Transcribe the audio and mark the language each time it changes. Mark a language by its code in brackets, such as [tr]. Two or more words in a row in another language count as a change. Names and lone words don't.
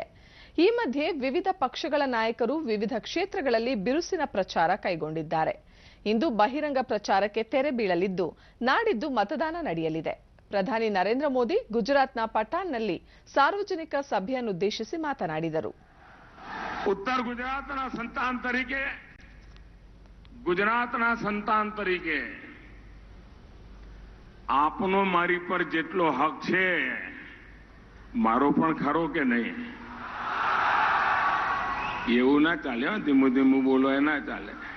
[kn] ಈ ಮಧ್ಯೆ ವಿವಿಧ ಪಕ್ಷಗಳ ನಾಯಕರು ವಿವಿಧ ಕ್ಷೇತ್ರಗಳಲ್ಲಿ ಬಿರುಸಿನ ಪ್ರಚಾರ ಕೈಗೊಂಡಿದ್ದಾರೆ. ಇಂದು ಬಹಿರಂಗ ಪ್ರಚಾರಕ್ಕೆ ತೆರೆ ಬೀಳಲಿದ್ದು ನಾಡಿದ್ದು ಮತದಾನ ನಡೆಯಲಿದೆ. ಪ್ರಧಾನಿ ನರೇಂದ್ರ ಮೋದಿ ಗುಜರಾತ್ನ ಪಟಾನ್ನಲ್ಲಿ ಸಾರ್ವಜನಿಕ ಸಭೆಯನ್ನುದ್ದೇಶಿಸಿ ಮಾತನಾಡಿದರು. [gu] ઉત્તર ગુજરાતના સંતાન તરીકે આપનો મારી પર જેટલો હક છે મારો પણ ખરો કે નહીં? એવું ના ચાલે. ધીમું ધીમું બોલો એ ના ચાલે.